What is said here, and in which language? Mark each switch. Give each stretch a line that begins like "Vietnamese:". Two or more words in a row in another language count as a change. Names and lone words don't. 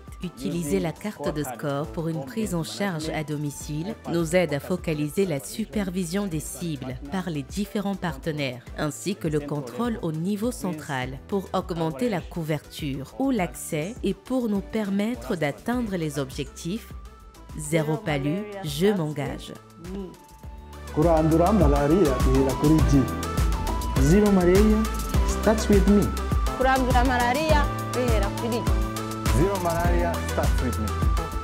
French: Utiliser la carte de score pour une prise en charge à domicile nous aide à focaliser la supervision des cibles par les différents partenaires, ainsi que le contrôle au niveau central pour augmenter la couverture ou l'accès et pour nous permettre d'atteindre les objectifs. Zéro palu, je m'engage.
Rundi: Kurandura malaria ihera kuri G.
English: Zero malaria starts with me.
Rundi: Kurandura malaria ihera kuri G.
English: Zero malaria starts with me.